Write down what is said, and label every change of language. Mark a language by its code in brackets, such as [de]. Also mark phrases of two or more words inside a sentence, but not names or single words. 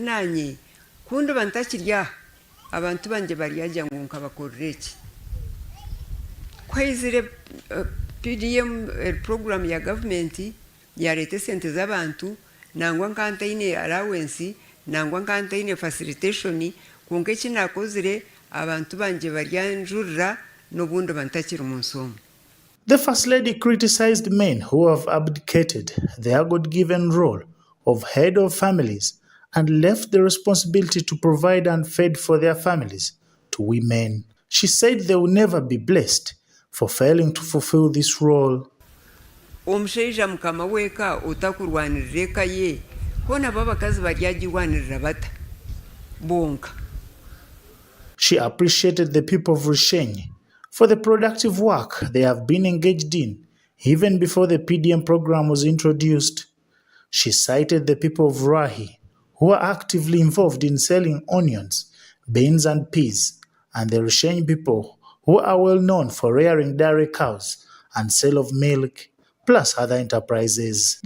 [nyn] nanye kundi bantakirya abantu banje bariyaje ngo nkabakorereki kwizire PDM program ya government ya leta sente z'abantu nangwa nkantine allowance nangwa nkantine facilitation kunge kinakozire abantu banje baryanjurira nobundi bantakira umunsomo. [en] The First Lady criticized men who have abdicated their God-given role of head of families and left the responsibility to provide and fend for their families to women. She said they will never be blessed for failing to fulfill this role. [nyn] Omushaija mukama weka otakurwanirira ye kona babakazi baryagiwanirira bata bonka. [en] She appreciated the people of Rushenyi for the productive work they have been engaged in even before the PDM program was introduced. She cited the people of Rahi who are actively involved in selling onions, beans and peas, and the Rushenyi people who are well known for rearing dairy cows and sale of milk, plus other enterprises.